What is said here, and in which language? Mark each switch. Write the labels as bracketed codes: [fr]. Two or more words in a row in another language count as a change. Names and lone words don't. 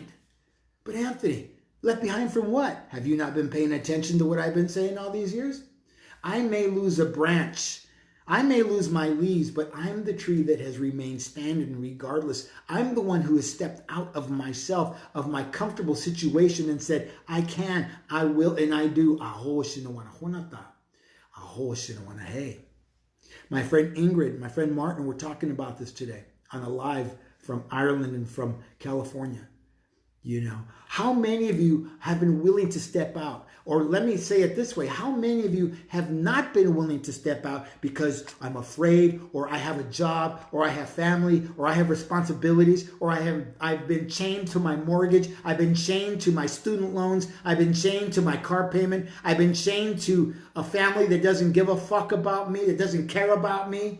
[en] But Anthony, left behind from what? Have you not been paying attention to what I've been saying all these years? I may lose a branch. I may lose my leaves, but I'm the tree that has remained standing regardless. I'm the one who has stepped out of myself, of my comfortable situation and said, I can, I will, and I do. Aho shinawana honata. Aho shinawana hey. My friend Ingrid, my friend Martin were talking about this today on a live from Ireland and from California. How many of you have been willing to step out? Or let me say it this way. How many of you have not been willing to step out because I'm afraid, or I have a job, or I have family, or I have responsibilities, or I've been chained to my mortgage, I've been chained to my student loans, I've been chained to my car payment, I've been chained to a family that doesn't give a fuck about me, that doesn't care about me.